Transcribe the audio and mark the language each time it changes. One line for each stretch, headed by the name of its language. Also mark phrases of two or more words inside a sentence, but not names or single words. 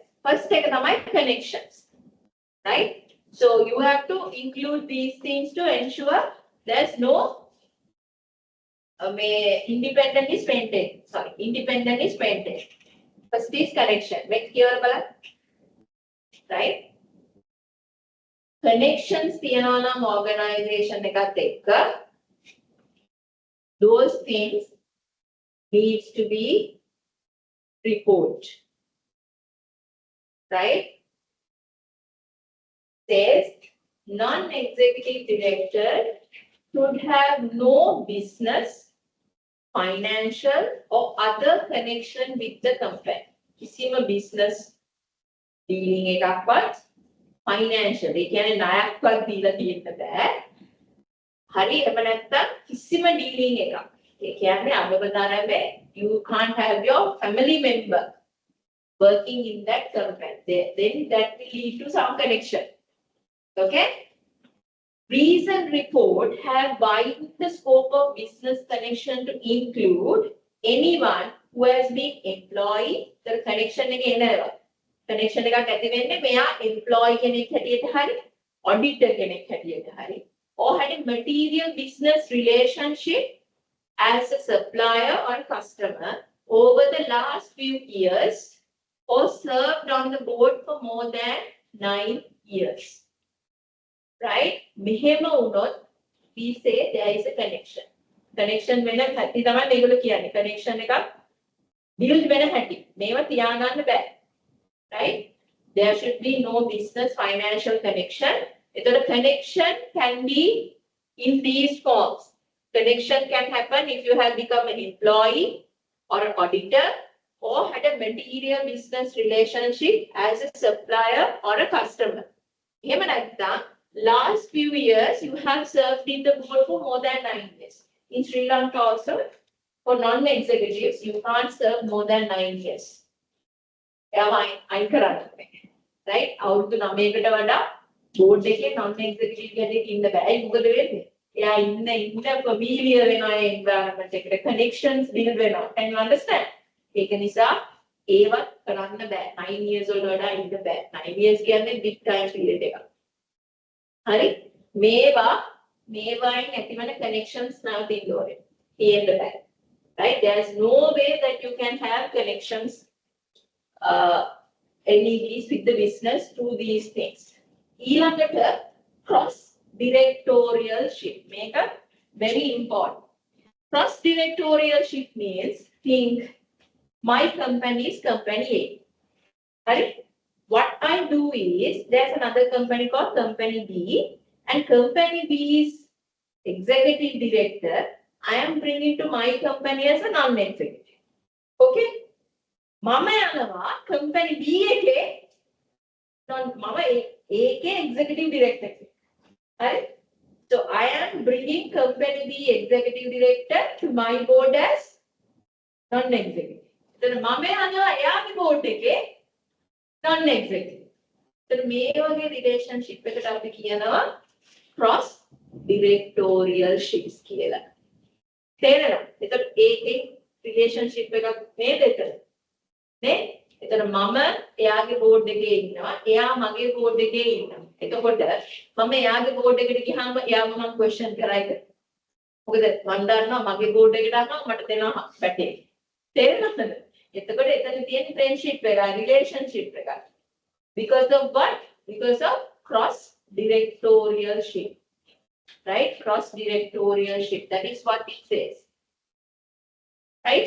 English: First, take the connections, right? So you have to include these things to ensure there's no independent is maintained. Independent is maintained. First is connection. Make clear, right? Connections
Sinhala: තියනවා නම්
English: organization
Sinhala: එකත් එක්ක
English: those things needs to be report, right? Says non-executive director should have no business, financial or other connection with the company.
Sinhala: කිසිම
English: business dealing
Sinhala: එකක්වත් financial ඒ කියන්නේ ණයක්වත් දීලා තියෙන්න බෑ. හරි එහෙම නැත්නම් කිසිම dealing එකක්. ඒ කියන්නේ අගබදාරමේ
English: you can't have your family member working in that company. Then that will lead to some connection. Okay? Recent report have widened the scope of business connection to include anyone who has been employee. The connection
Sinhala: එක එනවා.
English: connection
Sinhala: එකක් ඇති වෙන්නේ මෙයා
English: employee
Sinhala: කෙනෙක් හැටියට හරි
English: auditor
Sinhala: කෙනෙක් හැටියට හරි
English: or had a material business relationship as a supplier or customer over the last few years or served on the board for more than 9 years. Right?
Sinhala: මෙහෙම වුණොත්
English: we say there is a connection.
Sinhala: Connection වෙන හැටි තමයි මේගොල්ලෝ කියන්නේ. connection එකක් build වෙන හැටි. මේව තියාගන්න බෑ.
English: Right? There should be no business financial connection. The connection can be in these forms. Connection can happen if you have become an employee or an auditor or had a material business relationship as a supplier or a customer.
Sinhala: එහෙම නැත්නම්
English: last few years you have served in the board for more than 9 years. In Sri Lanka also, for non-executives, you can't serve more than 9 years.
Sinhala: අයින් කරන්න ඕනේ. Right? අවුරුදු 9කට වඩා board එකේ non-executive කෙනෙක් ඉන්න බෑ. ඒක මොකද වෙන්නේ? එයා ඉන්න familiar වෙනවා ඒ environment එකට.
English: Connections build වෙනවා. Can you understand?
Sinhala: ඒක නිසා ඒවත් කරන්න බෑ. 9 years වලට වඩා ඉන්න බෑ. 9 years කියන්නේ
English: big time period
Sinhala: එකක්. හරි? මේවායින් ඇතිවන connections නවතින්න ඕනේ. තියෙන්න බෑ.
English: Right? There is no way that you can have connections LEDs with the business through these things. ඊළඟට cross directorialship. Make a very important. Cross directorialship means think my company is company A. Right? What I do is there's another company called company B and company B's executive director I am bringing to my company as a non-executive.
Sinhala: Okay? මම යනවා company B එකේ මම ඒකේ
English: executive director
Sinhala: කෙනෙක්. හරි?
English: So I am bringing company B executive director to my board as non-executive.
Sinhala: එතන මම යනවා එයාගේ board එකේ non-executive. එතන මේ වගේ relationship එකට අපි කියනවා
English: cross directorialships
Sinhala: කියලා. තේරෙනවද? එතකොට ඒකේ relationship එකක් නේද එතන? නේ? එතන මම එයාගේ board එකේ ඉන්නවා. එයා මගේ board එකේ ඉන්නවා. එතකොට මම එයාගේ board එකට ගියාම එයාම මම question කරයිද? මොකද මම දන්නවා මගේ board එකට ආවම මට දෙනවා බැටේ. තේරෙනවද? එතකොට එතන තියෙන friendship එක, relationship එක.
English: Because of what? Because of cross directorialship. Right? Cross directorialship. That is what it says. Right?